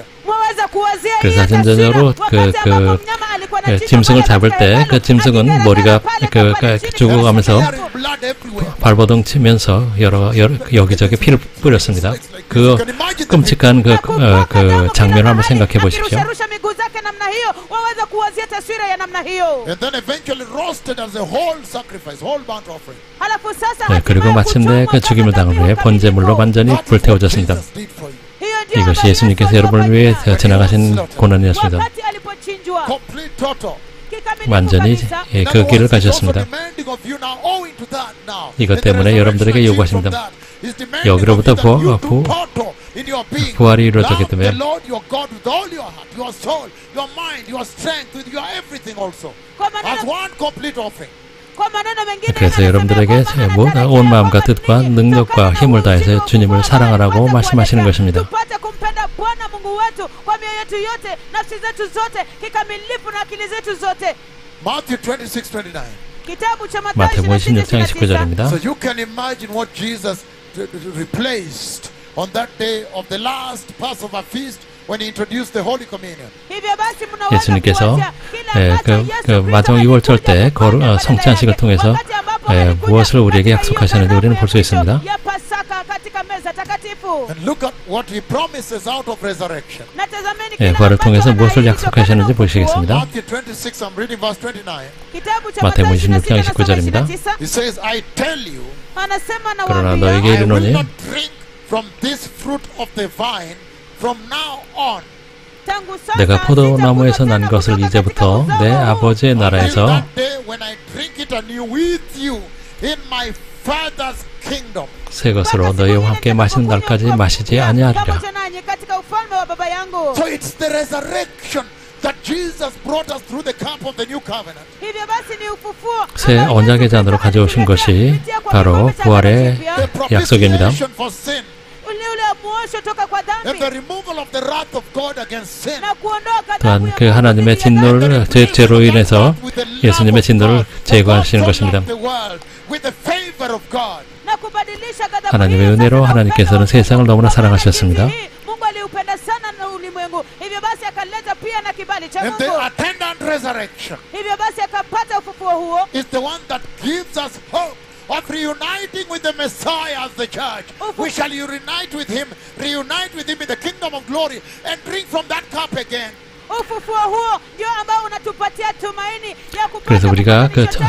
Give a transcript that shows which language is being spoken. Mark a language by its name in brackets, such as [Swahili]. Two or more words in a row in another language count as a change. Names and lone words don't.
[Korean] 그래서 아침 저녁으로 짐승을 잡을 때 그 짐승은 머리가 죽어가면서 [English] Smearing blood everywhere. [Korean] 발버둥 치면서 여러 여기저기 피를 뿌렸습니다. 그 끔찍한 그 장면을 한번 생각해 보십시오. [English] And then eventually roasted as a whole sacrifice, whole burnt offering. [Korean] 그리고 마침내 그 죽임을 당한 후에 번제물로 완전히 불태워졌습니다. [English] Jesus did for you. [Korean] 이것이 예수님께서 여러분을 위해 지나가신 고난이었습니다. [English] Complete total. [Korean] 완전히 그 길을 가셨습니다. 이것 때문에 여러분들에게 요구하십니다. 여기로부터 부활이 이루어졌기 때문에 그래서 여러분들에게 온 마음과 뜻과 능력과 힘을 다해서 주님을 사랑하라고 말씀하시는 것입니다. [English] Matthew 26:29. [Swahili] kitabu cha [Korean] 마태복음 16장 29절입니다. [English] So you can imagine what Jesus replaced on that day of the last Passover feast when he introduced the Holy Communion. [Swahili] hivyo basi mnaweza [Korean] 예수님께서 [Swahili] kuwazia kile ambacho Yesu Kristo [Korean] 마지막 [Swahili] alikuja [Korean] 6월절 때 [Swahili] kufanya [Korean] 성찬식을 통해서 [Swahili] wakati ambapo alikuja [Korean] 무엇을 우리에게 약속하셨는지 우리는 볼 수 [Swahili] ya [Korean] 있습니다. [Swahili] ya Pasaka katika meza takatifu. [English] And look at what he promises out of resurrection. [Swahili] Na tazameni kile [Korean] 부활을 [Swahili] ambacho [Korean] 통해서 무엇을 [Swahili] anaahidi [Korean] 약속하셨는지 [Swahili] kutokana na [Korean] 보시겠습니다. [English] Matthew 26, I'm reading verse 29. [Swahili] kitabu cha [Korean] 마태복음 [Swahili] Mathayo [Korean] 26장 [Swahili] 26 [Korean] 19절입니다. [English] 29. He says, I tell you, [Swahili] Anasema na [Korean] 그러나 [Swahili] waambia, [Korean] 너에게 [English] I will [Korean] 이르노니 [English] not drink from this fruit of the vine from now on. [Swahili] tangu sasa [Korean] 내가 포도나무에서 [Swahili] sitakunywa [Korean] 난 [Swahili] tena [Korean] 것을 [Swahili] kutoka [Korean] 이제부터 [Swahili] katika [Korean] 내 [Swahili] uzao huu. [Korean] 아버지의 [English] Until [Korean] 나라에서 [English] that day when I drink it anew with you in my Father's kingdom. [Korean] 새 것으로 너희와 함께 마시는 날까지 마시지 아니하리라. [Swahili] pamoja nanyi katika ufalme wa baba yangu. [English] So it's the resurrection that Jesus brought us through the cup of the new covenant. [Swahili] hivyo basi ni ufufuo [Korean] 새 [Swahili] ambao [Korean] 언약의 [Swahili] Yesu [Korean] 잔으로 [Swahili] Kristo [Korean] 가져오신 것이 [Swahili] kupitia kwa [Korean] 바로 [Swahili] kikombe cha [Korean] 부활의 [Swahili] agano [English] The [Swahili] jipya, [Korean] 약속입니다. [English] propitiation for sin [Swahili] ule muosho toka kwa [English] and [Swahili] dhambi [English] the removal of the wrath of God against sin. [Swahili] na kuondoa ghadhabu [Korean] 또한 [Swahili] ya [Korean] 그 [Swahili] Mungu [Korean] 하나님의 [Swahili] dhidi ya dhambi. [Korean] 진노를 죄로 인해서 예수님의 진노를 제거하시는 것입니다. [English] With the favor of God. [Swahili] na kubadilisha ghadhabu [Korean] 하나님의 [Swahili] hiyo [Korean] 은혜로 [Swahili] sasa na [Korean] 하나님께서는 [Swahili] upendo [Korean] 세상을 너무나 [Swahili] Mungu [Korean] 사랑하셨습니다. [Swahili] jinsi hii, Mungu aliupenda sana na ulimwengu, hivyo basi akaleta pia na kibali cha [English] And the [Swahili] Mungu, [English] attendant resurrection [Swahili] hivyo basi akapata ufufuo huo [English] is the one that gives us hope of reuniting with the Messiah as the church. We shall reunite with him in the kingdom of glory and drink from that cup again. [Swahili] ufufuo huo ndio ambao unatupatia tumaini ya kupata [Korean] 그래서 우리가 그 [Swahili] kupatanisha